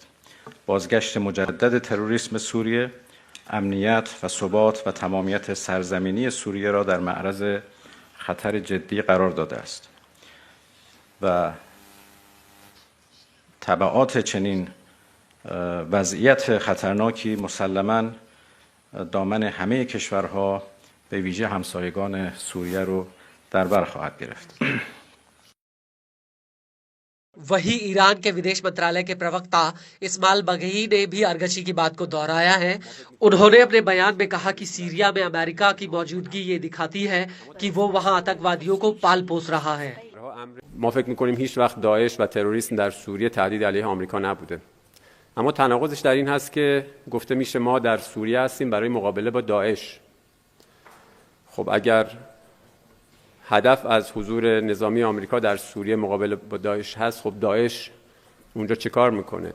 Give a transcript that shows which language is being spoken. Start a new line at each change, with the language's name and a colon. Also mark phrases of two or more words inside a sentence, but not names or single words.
Persian: بازگشت مجدد تروریسم سوریه امنیت و ثبات و تمامیت سرزمینی سوریه را در معرض خطر جدی قرار داده است و تبعات چنین وضعیت خطرناکی مسلماً دامن همه کشورها به ویژه همسایگان سوریه رو در بر خواهد گرفت.
Hindi: वहीं ईरान के विदेश मंत्रालय के प्रवक्ता इस्माइल बघई ने भी अरगची की बात को दोहराया है। उन्होंने अपने बयान में कहा कि सीरिया में अमेरिका की मौजूदगी ये दिखाती है कि वो वहां आतंकवादियों को पाल पोस रहा है।
Persian: ما فکر می‌کنیم هیچ وقت داعش و تروریسم در سوریه تهدید علیه آمریکا نبوده. اما تناقضش در این هست که گفته میشه ما در سوریه هستیم برای مقابله با داعش. خب اگر هدف از حضور نظامی آمریکا در سوریه مقابله با داعش هست، خب داعش اونجا چه کار میکنه؟